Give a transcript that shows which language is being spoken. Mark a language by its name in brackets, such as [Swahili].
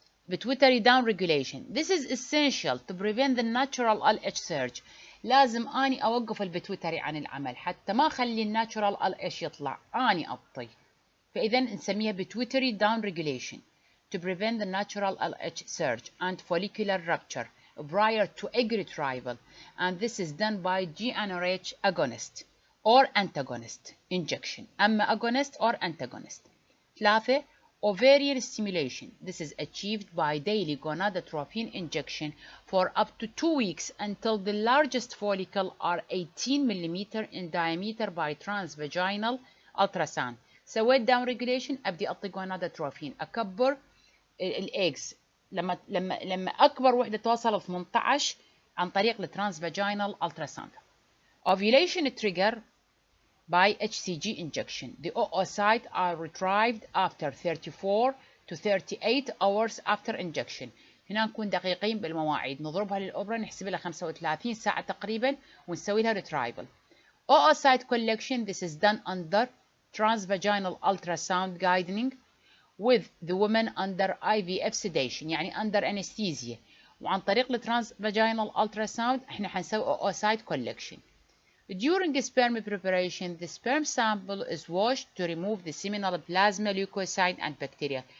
[English] Pituitary downregulation. This is essential to prevent the natural LH surge. [Arabic] لازم أني أوقف البيتويتري عن العمل حتى ما أخلي الناتشورال LH يطلع، أني أبطي. فإذا نسميها [English] pituitary downregulation to prevent the natural LH surge and follicular rupture prior to egg retrieval, and this is done by GnRH agonist or antagonist injection. [Arabic] أما [English] agonist or antagonist. 3. Ovarian stimulation. This is achieved by daily gonadotrophin injection for up to 2 weeks until the largest follicle are 18 mm in diameter by transvaginal ultrasound. [Arabic] سويت [English] down regulation، [Arabic] أبدي أعطي gonadotrophin، أكبر الإيجز لما أكبر وحدة توصل 18 عن طريق الترانسفاجينال ultrasound. [English] Ovulation trigger by HCG injection. The oocytes are retrieved after 34 to 38 hours after injection. [Arabic] هنا نكون دقيقين بالمواعيد، نضربها للأوبرا نحسب لها 35 ساعة تقريبا ونسوي لها retrieval. [English] Oocyte collection, this is done under transvaginal ultrasound guiding with the woman under IVF sedation يعني under anesthesia [Arabic] وعن طريق الترانس [English] vaginal ultrasound [Arabic] احنا حنسوي [English] oocyte collection. During sperm preparation, the sperm sample is washed to remove the seminal plasma leukocyte and bacteria.